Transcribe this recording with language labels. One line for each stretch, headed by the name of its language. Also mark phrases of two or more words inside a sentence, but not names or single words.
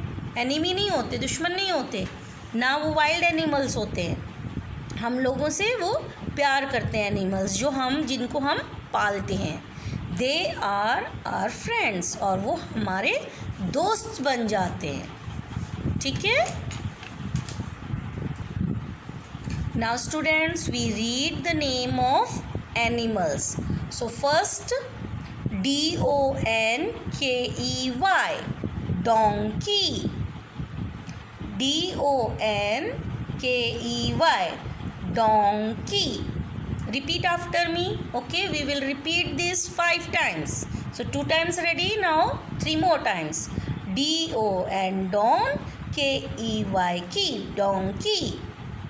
Hindi: एनिमी नहीं होते, दुश्मन नहीं होते ना. वो
English: wild animals
Hindi: होते हैं, हम लोगों से वो प्यार करते हैं एनिमल्स जिनको हम पालते हैं.
English: They are our friends,
Hindi: और वो हमारे दोस्त बन जाते हैं. ठीक है.
English: Now students, we read the name of animals. So first, D-O-N-K-E-Y, donkey, D-O-N-K-E-Y, donkey. Repeat after me. Okay, we will repeat this 5 times. So 2 times ready, now 3 more times. D-O-N, don, K-E-Y, key, donkey.